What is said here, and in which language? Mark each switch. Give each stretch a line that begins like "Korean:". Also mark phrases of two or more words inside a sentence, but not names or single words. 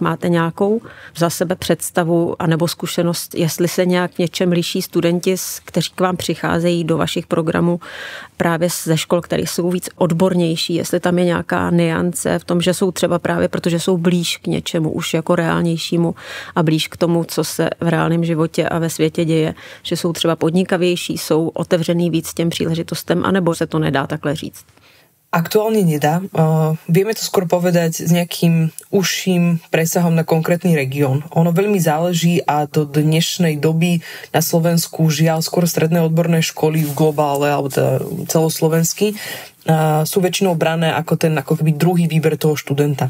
Czech: Máte nějakou za sebe představu anebo zkušenost, jestli se nějak něčem liší studenti, kteří k vám přicházejí do vašich programů právě ze škol, které jsou víc odbornější, jestli tam je nějaká nuance v tom, že jsou třeba právě, protože jsou blíž k něčemu už jako reálnějšímu a blíž k tomu, co se v reálném životě a ve světě děje, že jsou třeba podnikavější, jsou otevřený víc těm příležitostem, anebo se to nedá takhle říct.
Slovak: Aktuálne nedá. Vieme to skôr povedať s nejakým užším presahom na konkrétny región. Ono veľmi záleží a do dnešnej doby na Slovensku žiaľ skôr stredné odborné školy v globále alebo teda celoslovensky sú väčšinou brané ako ten ako keby druhý výber toho študenta.